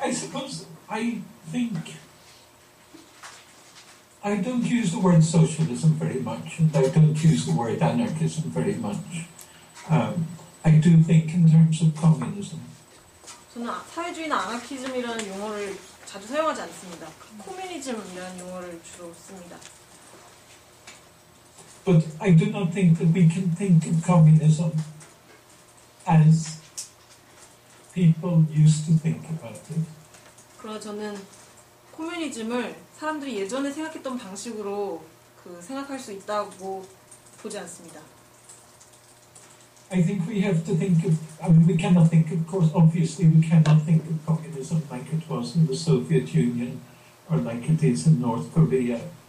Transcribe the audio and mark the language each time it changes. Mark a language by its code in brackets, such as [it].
[en] I suppose I think I don't use the word socialism very much, and I don't use the word anarchism very much. I do think in terms of communism. [ko] 저는 사회주의나 아나키즘이라는 용어를 자주 사용하지 않습니다. 코뮤니즘이라는 용어를 주로 씁니다. [en] But I do not think that we can think of communism as people used to think about it. [ko] 그러나 저는 코뮤니즘을 사람들이 예전에 생각했던 방식으로 생각할 수 있다고 보지 않습니다. [en] I think we have to think of, I mean, we cannot think, of course, obviously we cannot think of communism like it was in the Soviet Union or like it is in North Korea.